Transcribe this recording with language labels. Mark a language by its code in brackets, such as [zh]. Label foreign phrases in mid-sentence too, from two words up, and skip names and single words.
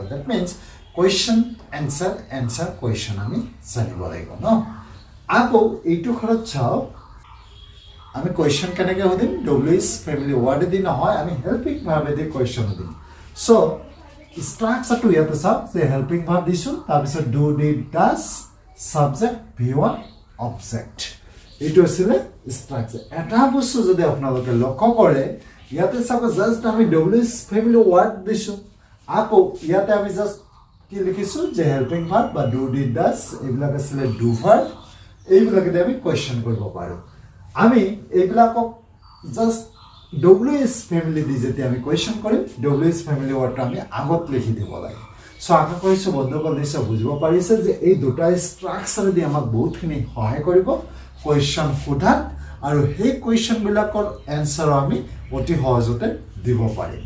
[en] that means question answer, answer question [as] আমি জানিব লাগিব ন। আকৌ এইটো ঘৰত চাওক, আমি কুৱেশ্যন কেনেকৈ সুধিম, [en] WH family [as] ৱাৰ্ডেদি নহয়, আমি হেল্পিং ভাৰ্বেদি কুৱেশ্যন সুধিম। চ' ষ্ট্ৰাকচাৰটো ইয়াতে চাওক যে [en] helping verb [as] দিছোঁ, তাৰপিছত [en] do, did, does, subject, V1, object. [as] এইটো আছিলে ষ্ট্ৰাকচাৰ। এটা বস্তু যদি আপোনালোকে লক্ষ্য কৰে, ইয়াতে চাব জাষ্ট আমি [en] WH family word [as] দিছোঁ, আকৌ ইয়াতে আমি জাষ্ট কি লিখিছোঁ যে [en] helping verb [as] বা [en] do, did, does, [as] এইবিলাক আছিলে [en] do verb. [as] এইবিলাকেদি আমি কুৱেশ্যন কৰিব পাৰোঁ। আমি এইবিলাকক জাষ্ট [en] WH family [as] দি যেতিয়া আমি কুৱেশ্যন কৰিম, [en] WH family [as] ৱাৰ্ডটো আমি আগত লিখি দিব লাগে। চ' আশা কৰিছোঁ বন্ধুসকল নিশ্চয় বুজিব পাৰিছে যে এই দুটা ষ্ট্ৰাকচাৰেদি আমাক বহুতখিনি সহায় কৰিব কুৱেশ্যন সোধাত আৰু সেই কুৱেশ্যনবিলাকৰ এনচাৰো আমি অতি সহজতে দিব পাৰিম।